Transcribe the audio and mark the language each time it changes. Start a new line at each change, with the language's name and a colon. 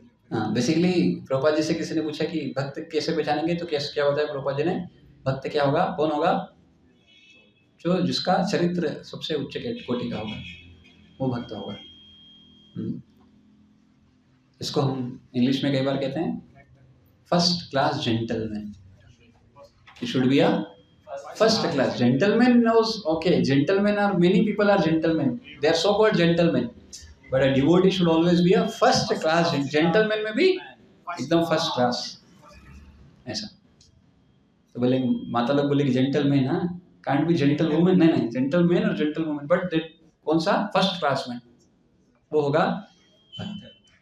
Hindi: हाँ, बेसिकली प्रभुपाद जी से किसी ने पूछा कि भक्त कैसे पहचानेंगे, तो कैसे क्या बताया प्रभुपाद जी ने, भक्त क्या होगा, कौन होगा, जो जिसका चरित्र सबसे उच्च कोटि का होगा वो भक्त होगा। इसको हम इंग्लिश में कई बार कहते हैं first class gentleman.
English: He should be a first class gentleman. Knows, okay, gentlemen are, many people are gentlemen, they are so called gentlemen, but a devotee should always be a first class gentleman
Hindi: में भी एकदम first class ऐसा। तो बोले माता लोग बोले कि जेंटलमैन, हाँ,
English: can't be gentle women,
Hindi: नहीं, जेंटलमैन और जेंटल वुमेन, बट कौन सा फर्स्ट क्लास में, वो होगा भक्त।